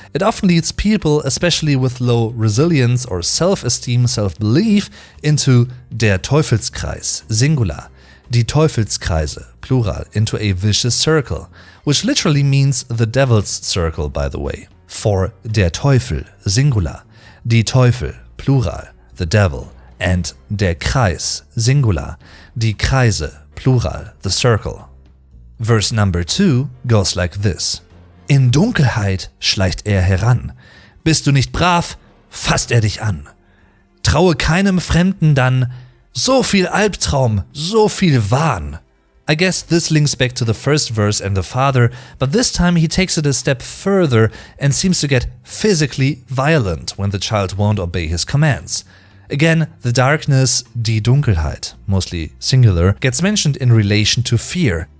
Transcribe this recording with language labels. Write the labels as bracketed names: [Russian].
[English] It often leads people, especially with low resilience or self-esteem, self-belief, into der Teufelskreis, singular, die Teufelskreise, plural, into a vicious circle, which literally means the devil's circle, by the way. For der Teufel, singular, die Teufel, plural, the devil, and der Kreis, singular, die Kreise, plural, the circle. Verse number 2 goes like this. [German] In Dunkelheit schleicht heran. Bist du nicht brav, fasst dich an. Traue keinem Fremden dann, so viel Albtraum, so viel Wahn. [English] I guess this links back to the first verse and the father, but this time he takes it a step further and seems to get physically violent when the child won't obey his commands. Again, the darkness, die Dunkelheit, mostly singular, gets mentioned in relation to fear.